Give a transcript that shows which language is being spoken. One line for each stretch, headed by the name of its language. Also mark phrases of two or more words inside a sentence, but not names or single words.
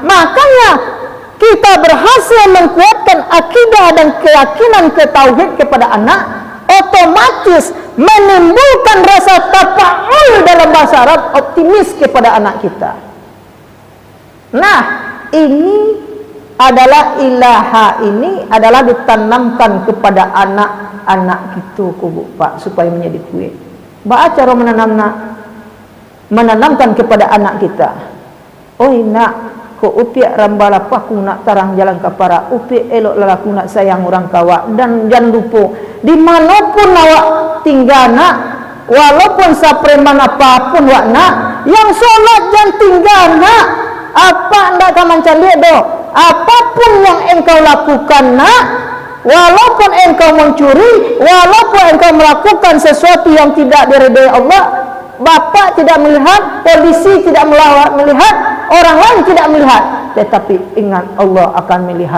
Indonesian: Makanya kita berhasil menguatkan akidah dan keyakinan ketauhid kepada anak, otomatis menimbulkan rasa tafa'ul dalam bahasa Arab, optimis kepada anak kita. Nah, ini adalah ilaha, ini adalah ditanamkan kepada anak-anak kita Pak, supaya menjadi kuat. Bagaimana cara menanamkan kepada anak kita?
Minangkabau: Oi nak, ko upiak rambala paku nak tarang jalan kapara, upiak elok lalaku nak sayang orang kawa, dan jangan lupa dimanapun awak tinggal nak, walaupun sapreman apapun wak nak,
Indonesian: yang solat jangan tinggal nak. Apa anda akan mencari do? Apapun yang engkau lakukan nak, walaupun engkau mencuri, walaupun engkau melakukan sesuatu yang tidak diridai Allah, bapa tidak melihat, polisi tidak melihat, orang lain tidak melihat, tetapi ingat Allah akan melihat.